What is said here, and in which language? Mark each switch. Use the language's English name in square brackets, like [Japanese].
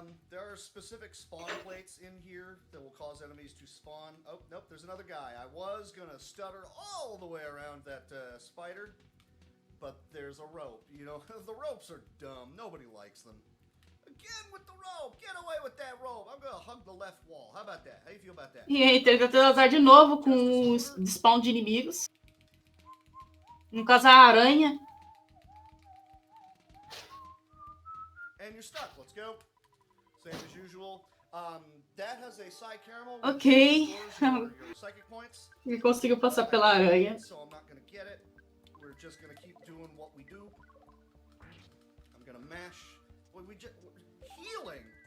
[English] There are specific spawn plates in here that will cause enemies to spawn. Oh, nope, there's another guy. I was going to stutter all the way around that spider, but there's a rope. You know, the ropes are dumb. Nobody likes them. Again with the rope. Get away with that rope. I'm going to hug the left wall. How about that? How you feel about that? [Portuguese] E aí, ele tá tendo azar de novo com o spawn de inimigos. No caso, a aranha. [English] And you're stuck. Let's go. Same as usual. That has a side caramel. Ok. Your psychic points. [Portuguese] Ele conseguiu passar pela aranha. [English] So I'm not going to get it. We're just going to keep doing what we do. I'm going to mash. We just healing.